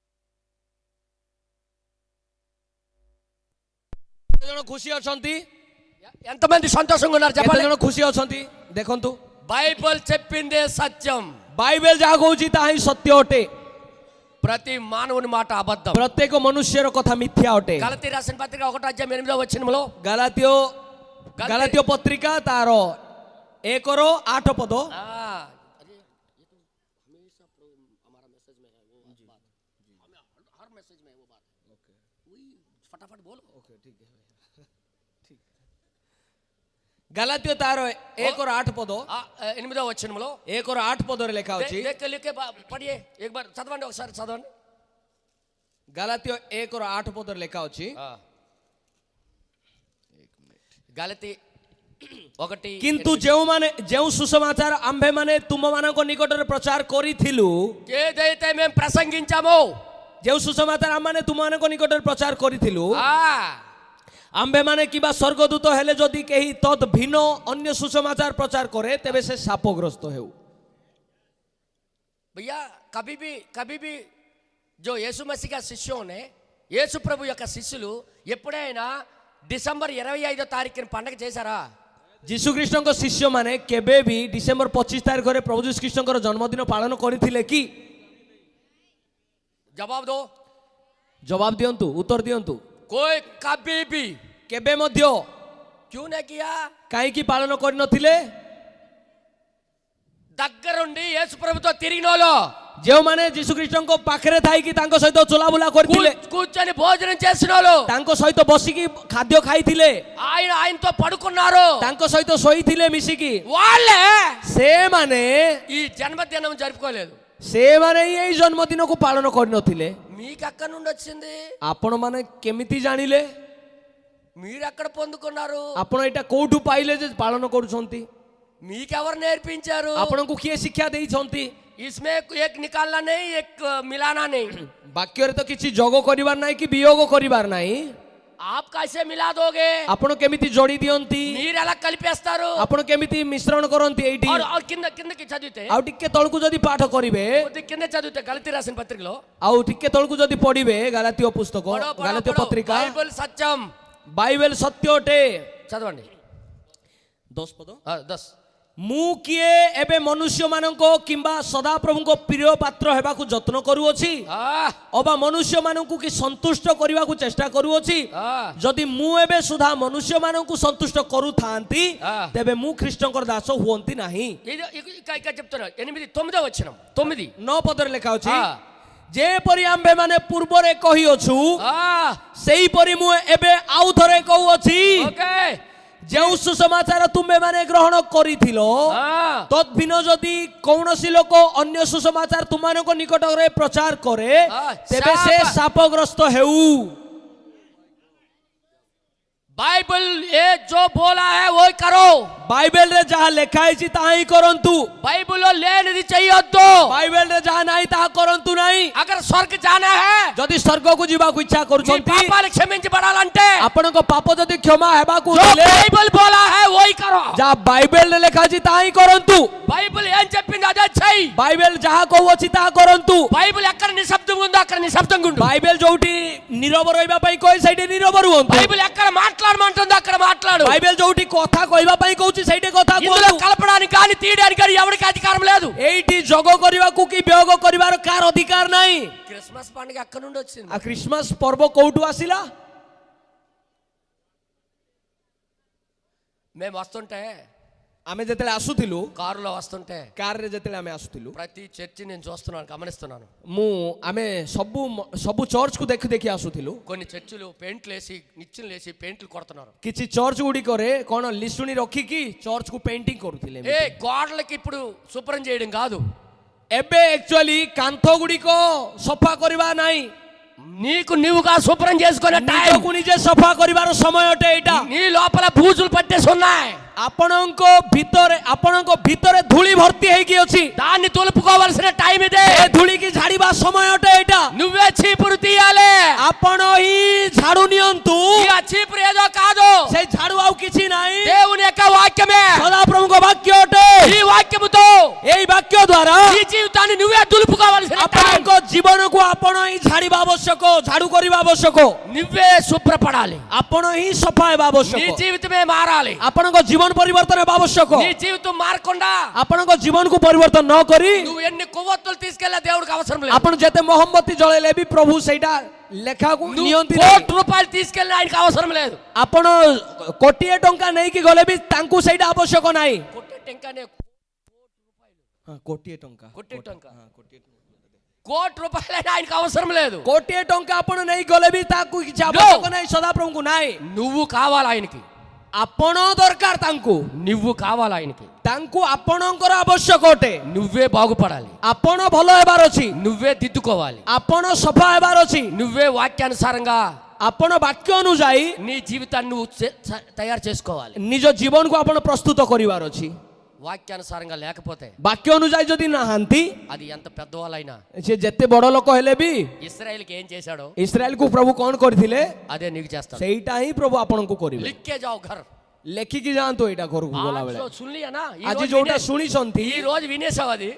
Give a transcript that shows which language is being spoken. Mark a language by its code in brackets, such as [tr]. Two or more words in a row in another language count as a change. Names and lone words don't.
[or] ଜଣ ଖୁସି ଅଛନ୍ତି [te] ఎంతమంది సంతోషంగా ఉన్నారు [or] କେତେ [te] చెప్పండి. [or] ଜଣ ଖୁସି ଅଛନ୍ତି ଦେଖନ୍ତୁ [te] బైబిల్ చెప్పిందే సత్యం. [or] ବାଇବେଲ ଯାହା କହୁଛି ତାହା ହିଁ ସତ୍ୟ ଅଟେ [te] ప్రతి మానవుని మాట అబద్ధం. [or] ପ୍ରତ୍ୟେକ ମନୁଷ୍ୟର କଥା ମିଥ୍ୟା ଅଟେ [te] గలతీ రాసిన పత్రిక 1:8 [or] ଗାଲାତୀୟ ଗାଲାତୀୟ ପତ୍ରିକା ତାର 1:8 ପଦ ଗାଲାତୀୟ ତାର 1:8 ପଦ 1:8 ପଦରେ ଲେଖା ଅଛି [te] పడియే చదవండి ఒకసారి చదవండి. [or] ଗାଲାତୀୟ 1:8 ପଦରେ ଲେଖା ଅଛି [te] గలతీ 1 [or] କିନ୍ତୁ ଯେଉଁ ସୁସମାଚାର ଆମ୍ଭେମାନେ ତୁମମାନଙ୍କ ନିକଟରେ ପ୍ରଚାର କରିଥିଲୁ [te] ఏదైతే మేము ప్రసంగించామో [or] ଯେଉଁ ସୁସମାଚାର ଆମମାନେ ତୁମମାନଙ୍କ ନିକଟରେ ପ୍ରଚାର କରିଥିଲୁ ଆମ୍ଭେମାନେ କିମ୍ବା ସ୍ୱର୍ଗଦୂତ ହେଲେ ଯଦି କେହି ତଦ୍ ଭିନ୍ନ ଅନ୍ୟ ସୁସମାଚାର ପ୍ରଚାର କରେ ତେବେ ସେ శాపగ్రସ୍ତ ହେଉ. [hi] भैया कभी भी जो [te] యేసు మసీహ్ [hi] का शिष्यों ने [te] యేసు ప్రభు యొక్క శిష్యులు ఎప్పుడైనా డిసెంబర్ 25వ తారీఖున పండగ చేశారా? [or] ଯୀଶୁଖ୍ରୀଷ୍ଟଙ୍କ ଶିଷ୍ୟମାନେ କେବେ ବି ଡିସେମ୍ବର 25 ତାରିଖରେ ପ୍ରଭୁ ଯୀଶୁଖ୍ରୀଷ୍ଟଙ୍କର ଜନ୍ମଦିନ ପାଳନ କରିଥିଲେ କି? [hi] जवाब दो. [or] ଜବାବ ଦିଅନ୍ତୁ, ଉତ୍ତର ଦିଅନ୍ତୁ. [hi] कोई कभी भी [or] କେବେ ମଧ୍ୟ [hi] क्यों नहीं किया? [or] କାହିଁକି ପାଳନ କରିନଥିଲେ? [te] దగ్గరుండి యేసు ప్రభుతో తిరిగినోళ్ళు [or] ଯେଉଁମାନେ ଯୀଶୁଖ୍ରୀଷ୍ଟଙ୍କ ପାଖରେ ଥାଇକି ତାଙ୍କ ସହିତ ଚଲାବୁଲା କରିଥିଲେ [te] కూర్చొని భోజనం చేసినోళ్ళు [or] ତାଙ୍କ ସହିତ ବସିକି ଖାଦ୍ୟ ଖାଇଥିଲେ [te] ఆయనతో పడుకున్నారు [or] ତାଙ୍କ ସହିତ ଶୋଇଥିଲେ ମିଶିକି [te] వాళ్ళే [or] ସେମାନେ [te] ఈ జన్మదినం జరుపుకోలేదు. [or] ସେମାନେ ହିଁ ଏଇ ଜନ୍ମଦିନକୁ ପାଳନ କରିନଥିଲେ. [te] మీకు ఎక్కడ నుండి వచ్చింది? [or] ଆପଣମାନେ କେମିତି ଜାଣିଲେ? [te] మీరు ఎక్కడ పొందుకున్నారు? [or] ଆପଣ ଏଇଟା କୋଉଠୁ ପାଇଲେ ଯେ ପାଳନ କରୁଛନ୍ତି? [te] మీకెవరు నేర్పించారు? [or] ଆପଣଙ୍କୁ କିଏ ଶିକ୍ଷା ଦେଇଛନ୍ତି? [hi] इसमें एक निकालना नहीं एक मिलाना नहीं. [or] ବାକ୍ୟରେ ତ କିଛି ଯୋଗ କରିବାର ନାହିଁ କି ବିయోଗ କରିବାର ନାହିଁ. [hi] आप कैसे मिला दोगे? [or] ଆପଣ କେମିତି ଯୋଡ଼ି ଦିଅନ୍ତି? [te] మీరు ఎలా కలిపేస్తారు? [or] ଆପଣ କେମିତି ମିଶ୍ରଣ କରନ୍ତି ଏଇଠି? [te] और కిందకి చదివితే [or] ଆଉ ଟିକେ ତଳକୁ ଯଦି ପାଠ କରିବେ [te] కింద చదివితే గలతీ రాసిన పత్రికలో [or] ଆଉ ଟିକେ ତଳକୁ ଯଦି ପଢିବେ ଗାଲାତୀୟ ପୁସ୍ତକ ଗାଲାତୀୟ ପତ୍ରିକା [te] బైబిల్ సత్యం [or] ବାଇବେଲ ସତ୍ୟ ଅଟେ. [te] చదవండి [or] 10 ପଦ. 10 ମୁଁ କିଏ ଏବେ ମନୁଷ୍ୟମାନଙ୍କ କିମ୍ବା ସଦାପ୍ରଭୁଙ୍କ ପ୍ରିୟ ପାତ୍ର ହେବାକୁ ଯତ୍ନ କରୁଅଛି ଅବା ମନୁଷ୍ୟମାନଙ୍କୁ କି ସନ୍ତୁଷ୍ଟ କରିବାକୁ ଚେଷ୍ଟା କରୁଅଛି? ଯଦି ମୁଁ ଏବେ ସୁଦ୍ଧା ମନୁଷ୍ୟମାନଙ୍କୁ ସନ୍ତୁଷ୍ଟ କରୁଥାନ୍ତି ତେବେ ମୁଁ ଖ୍ରୀଷ୍ଟଙ୍କର ଦାସ ହୁଅନ୍ତି ନାହିଁ. [te] చెప్తున్నా 9వ వచనం [or] 9 ପଦରେ ଲେଖା ଅଛି ଯେପରି ଆମ୍ଭେମାନେ ପୂର୍ବରେ କହିଅଛୁ ସେହିପରି ମୁଁ ଏବେ ଆଉ ଥରେ କହୁଅଛି ଯେଉଁ ସୁସମାଚାର ତୁମେମାନେ ଗ୍ରହଣ କରିଥିଲ ତଦ୍ଭିନ୍ନ ଯଦି କୌଣସି ଲୋକ ଅନ୍ୟ ସୁସମାଚାର ତୁମମାନଙ୍କ ନିକଟରେ ପ୍ରଚାର କରେ ତେବେ ସେ ଶାପଗ୍ରସ୍ତ ହେଉ. [hi] बाइबल ये जो बोला है वो करो. [or] ବାଇବେଲ ରେ ଯାହା ଲେଖା ହେଇଛି ତାହା ହିଁ କରନ୍ତୁ. [te] बाइबल लेनिది చెయ్యొద్దు. [or] ବାଇବେଲ ରେ ଯାହା ନାହିଁ ତାହା କରନ୍ତୁ ନାହିଁ. [hi] अगर स्वर्ग जाना है [or] ଯଦି ସ୍ୱର୍ଗକୁ ଯିବାକୁ ଇଚ୍ଛା କରୁଛନ୍ତି [te] పాపాలు క్షమించబడాలంటే [or] ଆପଣଙ୍କ ପାପ ଯଦି କ୍ଷମା ହେବାକୁ [hi] जो [or] ହେଲେ [hi] बाइबल बोला है वही करो. [or] ଯାହା ବାଇବେଲ ରେ ଲେଖା ଅଛି ତାହା ହିଁ କରନ୍ତୁ. [te] బైబిల్ ఏం చెప్పింది అదే చెయ్యి. [or] ବାଇବେଲ ଯାହା କହୁଅଛି ତାହା କରନ୍ତୁ. [te] బైబిల్ ఎక్కడ నిశ్శబ్దం ఉందో అక్కడ నిశ్శబ్దంగా ఉండు. [or] ବାଇବେଲ ଯୋଉଠି ନୀରବ ରହିବା ପାଇଁ କହେ ସେଇଠି నୀరବ ରୁହନ୍ତୁ. [te] బైబిల్ ఎక్కడ మాట్లాడమంటుందో అక్కడ మాట్లాడు. [or] ବାଇବେଲ ଯୋଉଠି କଥା କହିବା ପାଇଁ କହୁଛି ସେଇଠି କଥା [te] ఇందులో [or] କୁହନ୍ତୁ. [te] కలపడానికి కానీ తీయడానికి కానీ ఎవరికి అధికారం లేదు. [or] ଏଇଠି ଯୋଗ କରିବାକୁ କି ବିయోଗ କରିବାର କାହାର ଅଧିକାର ନାହିଁ. [te] క్రిస్మస్ పండుగ ఎక్కడ నుండి వచ్చింది? [or] ଆ ଖ୍ରୀଷ୍ଟମାସ ପର୍ବ କୋଉଠୁ ଆସିଲା? [te] మేము వస్తుంటే [or] ଆମେ ଯେତେବେଳେ ଆସୁଥିଲୁ [te] కారులో వస్తుంటే [or] କାରରେ ଯେତେବେଳେ ଆମେ ଆସୁଥିଲୁ [te] ప్రతి చర్చి నేను చూస్తున్నాను గమనిస్తున్నాను. [or] ଆମେ ସବୁ ଚର୍ଚ୍ଚକୁ ଦେଖି ଦେଖି ଆସୁଥିଲୁ. [te] కొన్ని చర్చిలు పెయింట్లు వేసి నిచ్చెనలు వేసి పెయింట్లు కొడుతున్నారు. [or] କିଛି ଚର୍ଚ୍ଚ ଗୁଡ଼ିକରେ କ'ଣ ଲିଶୁଣି ରଖିକି ଚର୍ଚ୍ଚକୁ ପେଣ୍ଟିଂ କରୁଥିଲେ. [te] ఏ గోడలకి ఇప్పుడు శుభ్రం చేయడం కాదు. [or] ଏବେ ଆକ୍ଚୁଆଲି କାନ୍ଥ ଗୁଡ଼ିକ ସଫା କରିବା ନାହିଁ. [te] నీకు నీవుగా శుభ్రం చేసుకునే టైం. [or] ନିଜକୁ ନିଜେ ସଫା କରିବାର ସମୟ ଅଟେ ଏଇଟା. [te] నీ లోపల బూజులు పట్టేసి ఉన్నాయి. [or] ଆପଣଙ୍କ ଭିତରେ ଧୂଳି ଭର୍ତ୍ତି ହେଇକି ଅଛି. [te] దాన్ని తులుపుకోవాల్సిన టైం ఇదే. [or] ଏ ଧୂଳିକି ଝାଡ଼ିବା ସମୟ ଅଟେ ଏଇଟା. [te] నువ్వే చీపురు తీయాలి. [or] ଆପଣ ହିଁ ଝାଡୁ నిଅନ୍ତୁ. [te] ఈ చీపురు ఏదో కాదు. [or] ସେଇ ଝାଡୁ ଆଉ କିଛି ନାହିଁ. [te] దేవుని యొక్క వాక్యమే [or] ସଦାପ୍ରଭୁଙ୍କ ବାକ୍ୟ ଅଟେ. [te] ఈ వాక్యముతో [or] ଏଇ ବାକ୍ୟ ଦ୍ୱାରା [te] నీ జీవితాన్ని నువ్వే దులుపుకోవాల్సిన టైం. [or] ଆପଣଙ୍କ ଜୀବନକୁ ଆପଣ ହିଁ ଝାଡ଼ିବା ଆବଶ୍ୟକ, ଝାଡୁ କରିବା ଆବଶ୍ୟକ, [te] నువ్వే శుభ్రపడాలి. [or] ଆପଣ ହିଁ ସଫା ହେବା [te] నీ [or] ଆବଶ୍ୟକ, [te] జీవితమే మారాలి. [or] ଆପଣଙ୍କ ଜୀବନ ପରିବର୍ତ୍ତନ ହେବା ଆବଶ୍ୟକ। [te] నీ జీవితం మారకుండా [or] ଆପଣଙ୍କ ଜୀବନକୁ ପରିବର୍ତ୍ତନ ନ କରି [te] నువ్వు ఎన్ని కొవ్వొత్తులు తీసుకెళ్ళా దేవుడికి అవసరం లేదు. [or] ଆପଣ ଯେତେ ମହମବତୀ ଜଳେଇଲେ ବି ପ୍ରଭୁ ସେଇଟା ଲେଖାକୁ [te] నువ్వు [or] ନିଅନ୍ତି ନାହିଁ। [te] 1,00,00,000 రూపాయలు తీసుకెళ్ళినా ఆయనకి అవసరం లేదు. [or] ଆପଣ କୋଟିଏ ଟଙ୍କା ନେଇକି ଗଲେ ବି ତାଙ୍କୁ ସେଇଟା ଆବଶ୍ୟକ ନାହିଁ। [te] కొట్టే టెంకానే [or] କୋଟିଏ ଟଙ୍କା [te] కొట్టే టెంక 1,00,00,000 రూపాయలైనా ఆయనకి అవసరం లేదు. [or] କୋଟିଏ ଟଙ୍କା ଆପଣ ନେଇ ଗଲେ ବି ତାକୁ କିଛି ଆବଶ୍ୟକ ନାହିଁ, ସଦାପ୍ରଭୁଙ୍କୁ ନାହିଁ। [te] నువ్వు కావాలి ఆయనకి. [or] ଆପଣ ଦରକାର ତାଙ୍କୁ, [te] నువ్వు కావాలి ఆయనకి. [or] ତାଙ୍କୁ ଆପଣଙ୍କର ଆବଶ୍ୟକ ଅଟେ। [te] నువ్వే బాగుపడాలి. [or] ଆପଣ ଭଲ ହେବାର ଅଛି, [te] నువ్వే దిద్దుకోవాలి. [or] ଆପଣ సఫା ହେବାର ଅଛି, [te] నువ్వే వాక్యానుసారంగా [or] ଆପଣ ବାକ୍ୟ ଅନୁଯାୟୀ [te] నీ జీవితాన్ని నువ్వు తయారు చేసుకోవాలి. [or] ନିଜ ଜୀବନକୁ ଆପଣ ପ୍ରସ୍ତୁତ କରିବାର ଅଛି। [te] వాక్యానుసారంగా లేకపోతే [or] ବାକ୍ୟ ଅନୁଯାୟୀ ଯଦି ନାହାନ୍ତି, [te] అది ఎంత పెద్దవాళ్ళైనా, [or] ସେ ଯେତେ ବଡ ଲୋକ ହେଲେ ବି [te] ఇశ్రాయేలుకి ఏం చేశాడో [or] ଇସ୍ରାଏଲକୁ ପ୍ରଭୁ କଣ କରିଥିଲେ [te] అదే నీకు చేస్తాడు. [or] ସେଇଟା ହିଁ ପ୍ରଭୁ ଆପଣଙ୍କୁ କରିବେ। [hi] लिख के जाओ घर. [or] ଲେଖିକି ଯାଆନ୍ତୁ ଏଇଟା ଘରକୁ ଗଲା ବେଳେ। [hi] सुन लिया ना [or] ଆଜି ଯୋଉଟା ଶୁଣିଛନ୍ତି, [te] ఈ రోజు వినేసావు అది